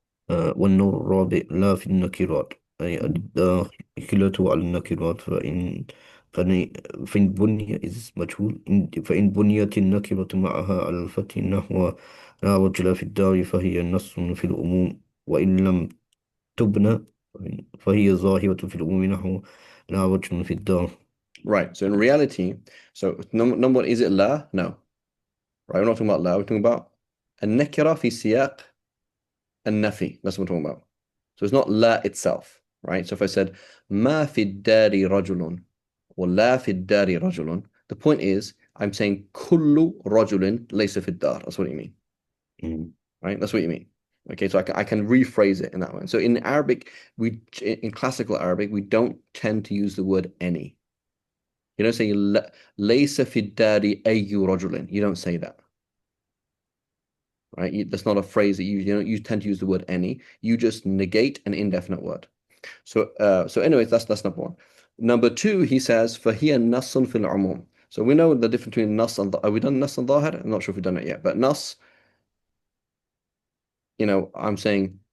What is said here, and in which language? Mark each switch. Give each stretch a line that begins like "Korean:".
Arabic: والنوع الرابع لا في النكرات، أي الداخلة على النكرات، فإن بني is مجهول، فإن بنيت النكرة معها على الفتح نحو لا رجل في الدار فهي نص في العموم، وإن لم تبنى فهي ظاهرة في العموم نحو لا رجل في الدار.
English: Right. So in reality, so number one, is it la? No. Right. We're not talking about la. We're talking about
Arabic: النكرة في سياق النفي.
English: That's what we're talking about. So it's not la itself. Right. So if I said
Arabic: ما في الدار رجل
English: or
Arabic: لا في الدار رجل,
English: the point is I'm saying
Arabic: كل رجل ليس في الدار.
English: That's what you mean. Mm. Right. That's what you mean. Okay, so I can rephrase it in that way. So in Arabic, in classical Arabic, we don't tend to use the word any. You don't say
Arabic: ليس في الدار أي رجل.
English: You don't say that, right? That's not a phrase that you tend to use the word any. You just negate an indefinite word. So anyways, that's number one. Number two, he says
Arabic: فهي نص في العموم.
English: So we know the difference between nas and have we done nas and ظاهر? I'm not sure if we've done it yet, but nas, I'm saying